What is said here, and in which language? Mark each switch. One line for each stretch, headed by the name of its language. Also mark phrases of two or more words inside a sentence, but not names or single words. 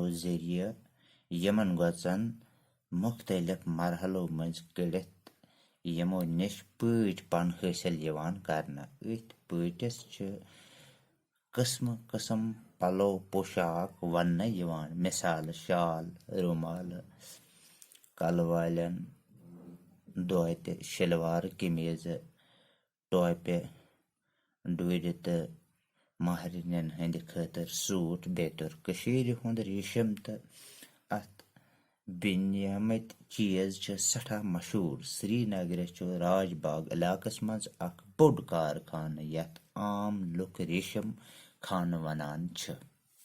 Kashmiri: जरिए यमन गोचन मुख्तलिफ मरहलों मज कड़ित यमो निश पटपन हासिल यवान करना अथ पटिस किस्म किस्म पलो पोशाक वन यवान मिसाल शाल रुमाल कलवालन दोत शलवार कमीज टोपे डूर तो महरिन हंद खतर सूट बेतर हुंद रेशम तो अत बिनमत चीज सठा मशहूर श्रीनगर राजबाग इलाकस मज अख बोड़ कारखाना यथ आम लुक रेशम खान वनान